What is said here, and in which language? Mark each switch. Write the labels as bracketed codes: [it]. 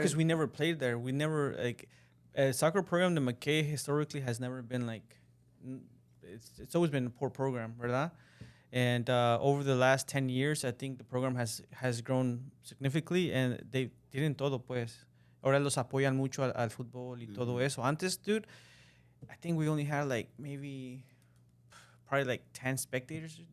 [en] because we never played there. We never like soccer program. The McKay historically has never been like. It's always been a poor program, [es] ¿verdad? [en] And over the last 10 years, I think the program has grown significantly, and they [es] tienen todo, pues. Ahora los apoyan mucho al fútbol y todo eso. [en] Antes, dude, I think we only had like probably like 10 spectators.